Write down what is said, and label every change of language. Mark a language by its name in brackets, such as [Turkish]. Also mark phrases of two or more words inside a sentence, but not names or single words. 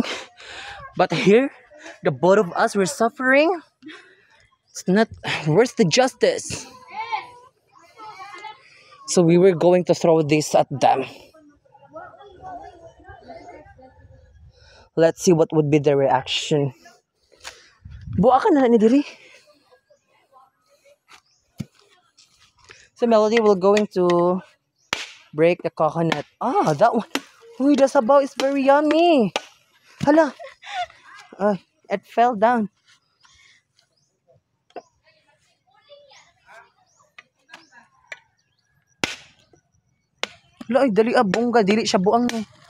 [English] But here, the both of us were suffering. It's not, where's the justice? So we were going to throw this at them. Let's see what would be the reaction. [Cebuano] Buwa ka na ni diri. [English] So Melody will going to break the coconut. Ah, that one. Uy, the sabaw is very yummy. Hala. It fell down. [Cebuano] Hala, ay, dali abongga. Dili siya buang no.